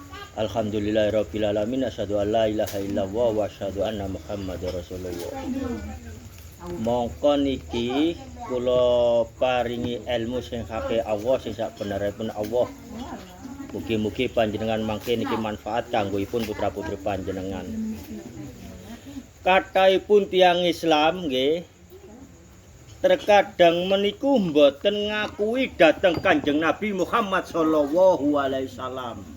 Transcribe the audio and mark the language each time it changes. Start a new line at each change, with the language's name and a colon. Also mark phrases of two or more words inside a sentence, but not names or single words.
Arabic: الحمد لله رب العالمين أشهد أن لا إله إلا الله وأشهد أن محمدا رسول الله.
Javanese: Mongko niki kula paringi ilmu sing hake Allah sing sak beneripun Allah. Mugi-mugi panjenengan mangke niki manfaat kanggoipun putra-putri panjenengan. Kathahipun tiyang Islam nggih terkadang meniku mboten ngakui dhateng Kanjeng Nabi Muhammad
Arabic: صلى الله عليه وسلم.